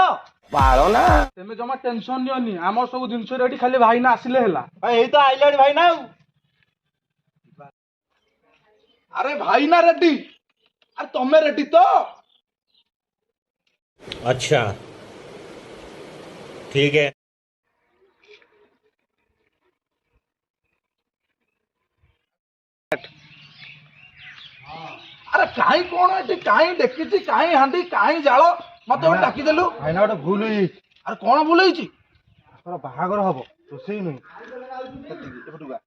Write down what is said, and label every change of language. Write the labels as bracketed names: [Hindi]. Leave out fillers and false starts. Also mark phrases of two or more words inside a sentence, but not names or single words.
[Odia] ପାଳ ନା ତମେ ଜମା ଟେନସନ ନିଅନି ଆମର ସବୁ ଜିନିଷ ରେଡି ଖାଲି ଭାଇନା ଆସିଲେ ହେଲା। ଏଇ ତ ଆଇଲାଣି ଭାଇନା ଆଉ। ଆରେ ଭାଇନା ରେଡି। ଆରେ ତମେ ରେଡି ତ? [Hindi] अच्छा ठीक है। [Odia] ଆରେ କାହିଁ କଣ ଏଠି କାହିଁ ଦେଖିଛି କାହିଁ ହାଣ୍ଡି କାହିଁ ଜାଳ ମତେ ଗୋଟେ ଡାକିଦେଲୁ। ଭାଇନା ଗୋଟେ ଭୁଲ ହେଇଯାଇଛି। ଆରେ କଣ ଭୁଲ ହେଇଛି? ତାଙ୍କର ବାହାଘର ହବ ରୋଷେଇ ନୁହେଁ। ଏପଟକୁ ଆ।